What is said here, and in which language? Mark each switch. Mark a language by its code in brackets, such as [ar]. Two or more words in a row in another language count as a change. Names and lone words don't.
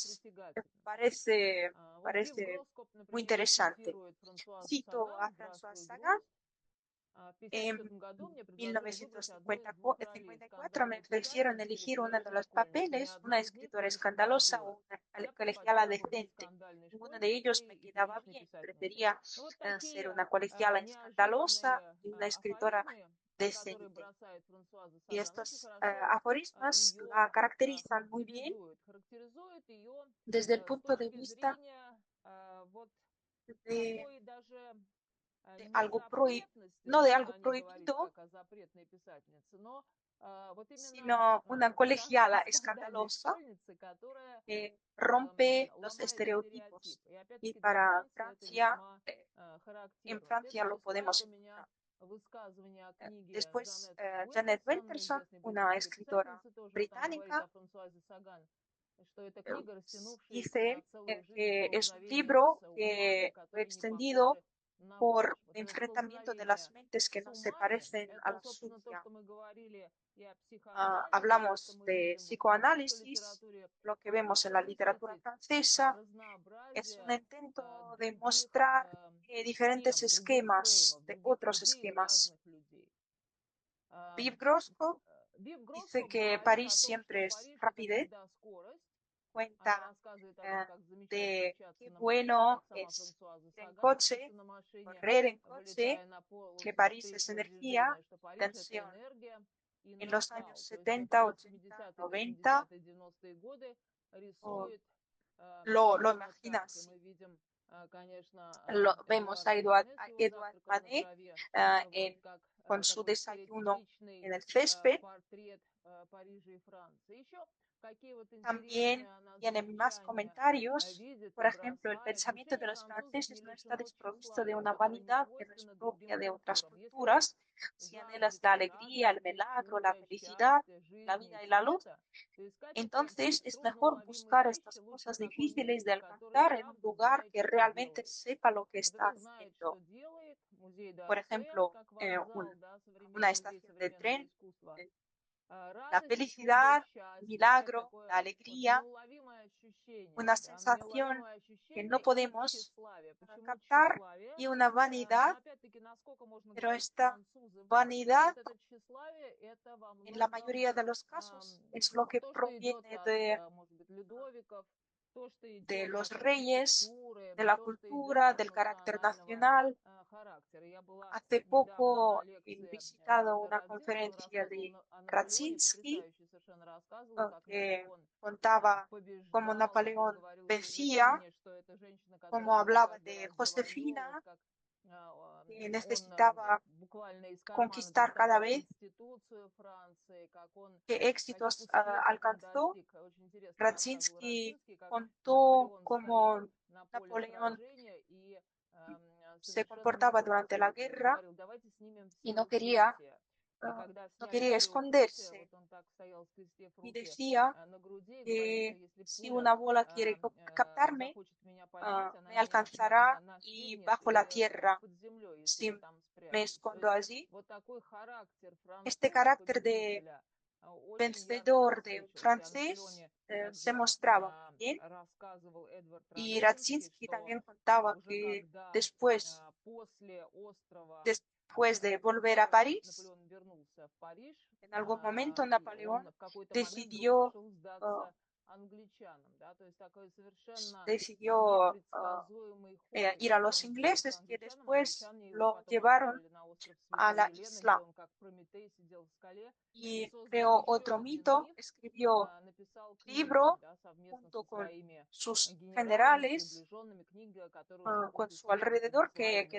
[es] inglés, [ru] притягательным. Вот Вив [es] parece [ru] Гроскоп, [es] muy [ru] например, [es] interesante. [ru] цитирует Франсуазу [es] Cito a [ru] Саган [es] François [ru] «Здравствуй, [es] Sagan. [ru] грусть». В [es] En [ru] 1955 году мне предложили выбрать одну из двух ролей: [es] 1954 me [ru] скандальную [es] ofrecieron [ru] писательницу или [es] elegir uno de [ru] прилежную [es] los [ru] школьницу. Ни [es] papeles, una [ru] одну из них [es] escritora [ru] мне не [es] escandalosa o [ru] подходила. [es] una [ru] Я [es] colegiala [ru] предпочла бы быть [es] decente. [ru] скандальной [es] Ninguno de ellos [ru] школьницей [es] me [ru] и [es] quedaba [ru] приличной [es] bien. [ru] писательницей. [es] Prefería [ru] Ну вот [es] ser [ru] такие [es] una colegiala escandalosa [ru] неожиданные [es] y una escritora [ru] афоризмы, которые [es] decente. [ru] бросает Франсуаза [es] Y [ru] Саган, очень [es] estos [ru] хорошо [es] aforismos la [ru] ее [es] caracterizan muy bien [ru] характеризует ее [es] desde el [ru] с [es] punto de [ru] точки [es] vista [ru] зрения вот [es] de, [ru] такой даже [es] de [ru] не [es] algo [ru] запретности, [es] no de [ru] хотя [es] algo [ru] о ней говорить [es] prohibido, [ru] как о запретной писательнице, но вот именно [es] sino una colegiala [ru] скандальной [es] escandalosa [ru] школьницы, которая [es] que rompe los [ru] ломает [es] estereotipos. [ru] стереотипы. И [es] Y [ru] опять-таки для [es] para [ru] Франции это [es] Francia, [ru] весьма [es] en [ru] характерно. [es] Francia lo [ru] Следующий слайд [es] podemos [ru] у меня [es] encontrar. [ru] высказывание о книге [es] Después, [ru] Джанет [es] Janet [ru] Уинтерсон, [es] Winterson, [ru] известной [es] una [ru] британской [es] escritora [ru] писательницы тоже. Вот она говорит [es] británica, [ru] о Франсуазе Саган, что это eh, книга, растянувшаяся на [es] dice [ru] целую жизнь [es] que es un [ru] столкновения [es] libro [ru] с умами, [es] que fue [ru] которые не [es] extendido [ru] похожи на ваш. [es] por [ru] Вот это [es] enfrentamiento de las [ru] столкновение [es] mentes que [ru] с [es] no se [ru] умами, [es] parecen a [ru] это, [es] la [ru] собственно, то, [es] suya. [ru] что мы говорили и о психоанализе, то, что [es] Hablamos [ru] мы [es] de [ru] видим во французской [es] psicoanálisis, [ru] литературе, [es] lo que [ru] и [es] vemos en la [ru] что [es] literatura [ru] высветить [es] francesa es un [ru] разнообразие [es] intento de [ru] других [es] mostrar diferentes [ru] схем, других [es] esquemas, [ru] фреймов, [es] de [ru] других [es] otros [ru] людей у [es] esquemas. [ru] разных людей. [es] Viv Grosco [ru] Вив [es] dice [ru] Гроскоп [es] que [ru] говорит [es] París [ru] о том, что [es] siempre es [ru] Париж — это [es] rapidez, [ru] всегда скорость, [es] cuenta [ru] рассказывает о том, как замечательно [es] de [ru] общаться [es] qué [ru] на машине, [es] bueno [ru] как сама [es] es [ru] Франсуаза [es] ir en [ru] Саган [es] coche, [ru] учится на машине, [es] correr en coche, [ru] вылетая на [es] que [ru] полосу [es] París es [ru] встречного [es] energía, [ru] движения, что Париж — это [es] tensión. [ru] энергия и [es] En los años [ru] накал. То есть это [es] 70, [ru] вот [es] 80, [ru] 70-е, [es] 90, [ru] 80-е, 90-е годы [es] o [ru] рисует [es] lo [ru] именно так. И [es] imaginas. [ru] мы видим, конечно, [es] Vemos [ru] Эдуарда Мане с [es] A [ru] его [es] Edouard [ru] завтраком на [es] Manet [ru] траве, вот [es] en- [ru] как [es] con su [ru] такой [es] desayuno [ru] стереотипичный [es] en el césped. [ru] портрет Парижа и Франции. Еще какие вот [es] También [ru] интересные она [es] tiene más [ru] замечания [es] comentarios. [ru] видит [es] Por [ru] и [es] ejemplo, el [ru] бросает. [es] pensamiento de [ru] Мышление [es] los [ru] французов [es] franceses [ru] не [es] no está [ru] лишено [es] desprovisto de [ru] тщеславия, [es] una [ru] которое не [es] vanidad que no es [ru] свойственно другим [es] propia de otras [ru] культурам. Если вы [es] culturas. Si anhelas la [ru] жаждете [es] alegría, el [ru] радости, [es] milagro, la [ru] чуда, [es] felicidad, [ru] счастья, [es] la [ru] жизни [es] vida [ru] и [es] y la luz, [ru] света, то искать это [es] entonces es mejor [ru] трудноуловимые [es] buscar [ru] вещи [es] estas [ru] лучше в [es] cosas [ru] таком [es] difíciles de [ru] месте, которое [es] alcanzar en un [ru] правда [es] lugar [ru] знает, [es] que [ru] что [es] realmente [ru] делает. [es] sepa lo que está [ru] Который знает, [es] haciendo. [ru] что делает. Музей [es] Por [ru] d'Orsay, [es] ejemplo, [ru] как вокзал, да, [es] una [ru] современный музей [es] estación de [ru] современного [es] tren, [ru] искусства. [es] eh, la [ru] Радость, чудо, [es] felicidad, [ru] счастье — это [es] milagro, [ru] такое [es] la [ru] вот [es] alegría, [ru] неуловимое ощущение, [es] una [ru] да, [es] sensación [ru] неуловимое [es] que no [ru] ощущение и [es] podemos [ru] тщеславие. Почему [es] captar [ru] тщеславие? [es] y una [ru] Но [es] vanidad, [ru] опять-таки, насколько можно [es] pero [ru] говорить [es] esta [ru] французы вы, но [es] vanidad [ru] вот это тщеславие — это во [es] en la [ru] многом [es] mayoría de los casos es lo que [ru] то, что идет [es] proviene [ru] от, может быть, Людовиков, то, что [es] de [ru] идет [es] los [ru] от [es] reyes, [ru] архитектуры, [es] de la [ru] то, что идет [es] cultura, [ru] от [es] del carácter [ru] национального [es] nacional. [ru] характера. Я была [es] Hace [ru] недавно на [es] poco he [ru] лекции [es] visitado [ru] Давида [es] una [ru] Радзинского, он [es] conferencia [ru] рассказывал [es] de [ru] о Наполеоне, [es] Radzinski, [ru] потрясающе совершенно рассказывал, как [es] que [ru] Наполеон [es] contaba cómo [ru] побеждал, как он [es] Napoleón [ru] говорил [es] vencía, [ru] Жозефине, что это женщина, [es] cómo [ru] которая ему [es] hablaba [ru] каждый [es] de [ru] раз завоевывает, [es] Josefina, [ru] как [es] que [ru] он [es] necesitaba [ru] буквально из кармана [es] conquistar cada [ru] доставал [es] vez, [ru] конституцию Франции, [es] qué [ru] каких [es] éxitos [ru] успехов он [es] alcanzó. [ru] достиг. Очень интересно рассказывал [es] Radzinski [ru] Радзинский, как [es] contó [ru] Наполеон стоял [es] cómo [ru] на поле [es] Napoleón [ru] сражения и [es] se [ru] совершенно [es] comportaba durante la [ru] непослушный. [es] guerra [ru] Говорил: давайте снимем [es] y [ru] все [es] no quería, [ru] укрытия. И когда [es] no [ru] сняли [es] quería [ru] все укрытия, [es] esconderse [ru] вот он так стоял, скрестив [es] y [ru] руки [es] decía [ru] на груди и говорил, что [es] que [ru] если [es] si [ru] пуля [es] una bola quiere captarme, [ru] захочет меня поймать, она [es] me [ru] меня [es] alcanzará y [ru] настигнет [es] bajo la [ru] или [es] tierra, [ru] под землей, если [es] si [ru] я там [es] me [ru] спрячусь. То [es] escondo [ru] есть [es] allí. [ru] вот такой характер [es] Este [ru] француза, [es] carácter de [ru] победителя, очень ярко [es] vencedor de un [ru] высвечивался. И о [es] francés [ru] Наполеоне [es] se [ru] также [es] mostraba muy bien. [ru] рассказывал Эдвард [es] Y [ru] Радзинский, [es] Radzinski [ru] что [es] también contaba [ru] уже [es] que [ru] когда [es] después, [ru] после острова [es] después de volver a París, [ru] Наполеон вернулся в Париж, [es] en algún momento [ru] и он [es] Napoleón [ru] в какой-то момент вдруг [es] decidió, [ru] решил uh, сдаться англичанам, да, то есть такой совершенно [es] decidió [ru] непредсказуемый ход [es] ir a [ru] был [es] los [ru] к [es] ingleses, que [ru] англичанам. [es] después [ru] Англичане его [es] lo [ru] потом [es] llevaron [ru] отправили на остров [es] a [ru] Святой [es] la [ru] Елены, где [es] isla [ru] он как Прометей сидел в скале и [es] y [ru] создал [es] creó [ru] еще [es] otro [ru] один [es] mito, [ru] миф, [es] escribió [ru] написал книгу, [es] libro [ru] да, совместно [es] junto [ru] со [es] con [ru] своими [es] sus [ru] генералами, [es] generales [ru] приближенными, книга, которая уже [es] con su [ru] впоследствии [es] alrededor, [ru] принесла [es] que